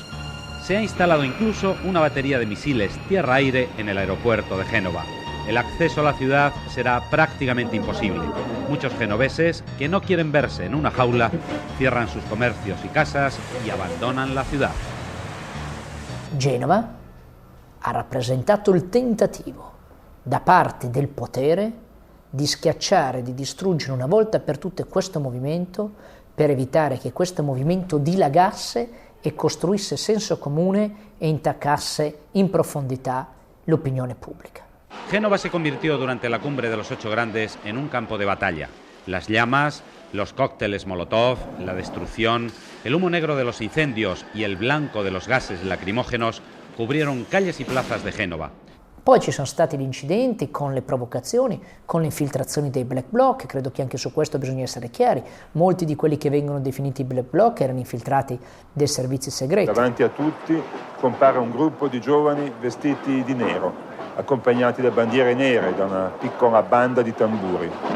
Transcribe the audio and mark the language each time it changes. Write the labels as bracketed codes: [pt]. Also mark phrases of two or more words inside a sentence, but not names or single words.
[es] Se ha instalado incluso una batería de misiles tierra-aire en el aeropuerto de Génova. El acceso a la ciudad será prácticamente imposible. Muchos genoveses, que no quieren verse en una jaula, cierran sus comercios y casas y abandonan la ciudad. [it] Genova ha rappresentato il tentativo da parte del potere di schiacciare, di distruggere una volta per tutte questo movimento per evitare che questo movimento dilagasse e costruisse senso comune e intaccasse in profondità l'opinione pubblica. [es] Génova se convirtió durante la cumbre de los 8 grandes en un campo de batalla. Las llamas, los cócteles Molotov, la destrucción, el humo negro de los incendios y el blanco de los gases lacrimógenos cubrieron calles y plazas de Genova. [it] Poi ci sono stati gli incidenti con le provocazioni, con le infiltrazioni dei [en] black bloc, [it] credo che anche su questo bisogna essere chiari. Molti di quelli che vengono definiti [en] black bloc [it] erano infiltrati dai servizi segreti. Davanti a tutti compare un gruppo di giovani vestiti di nero, accompagnati da bandiere nere, da una piccola banda di tamburi.